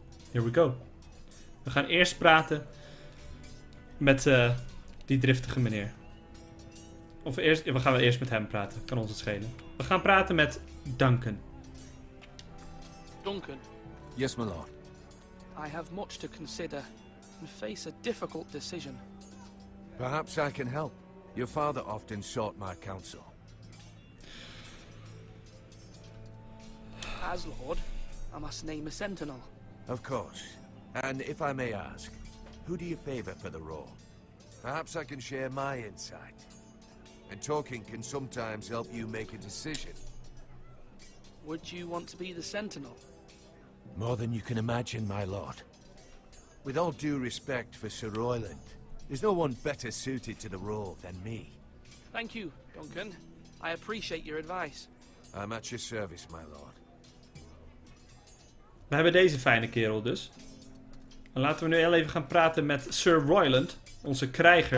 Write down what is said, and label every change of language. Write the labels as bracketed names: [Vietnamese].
[English] Here we go. [Dutch] We gaan eerst praten met die driftige meneer. Of we gaan eerst met hem praten. Kan ons het schelen. We gaan praten met Duncan. [English] Duncan. Yes, my lord. I have much to consider and face a difficult decision. Perhaps I can help. Your father often sought my counsel. As lord, I must name a sentinel. Of course. And if I may ask, who do you favor for the role? Perhaps I can share my insight. And talking can sometimes help you make a decision. Would you want to be the sentinel? More than you can imagine, my lord. With all due respect for Sir Royland, there's no one better suited to the role than me. Thank you, Duncan. I appreciate your advice. I'm at your service, my lord. [Dutch] We hebben deze fijne kerel dus. Dan laten we nu heel even gaan praten met Sir Royland, onze krijger.